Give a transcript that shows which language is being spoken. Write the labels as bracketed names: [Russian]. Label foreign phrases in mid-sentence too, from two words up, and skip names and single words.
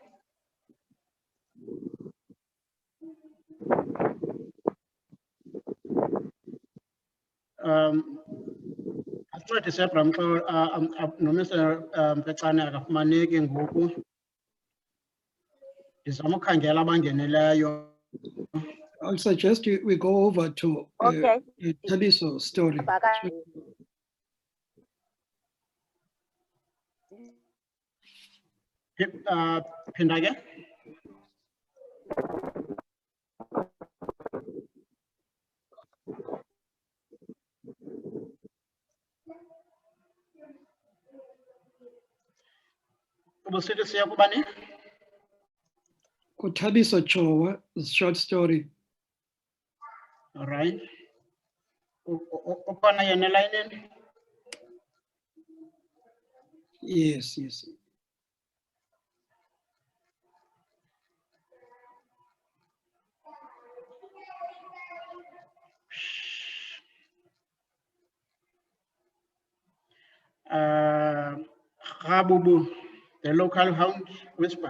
[Xhosa] Asincedise Bramxo, noMr Mfecane akafumaneki ngoku. Ndizama ukhangela abangenileyo. [English] I'll suggest we go over to Thabiso story. [Xhosa] Phinda ke. Ubusithi siya kubani? Kothabiso Chowa, [English] short story. All right. Upon a line. Yes, yes. Rabubu, the local hound whisper.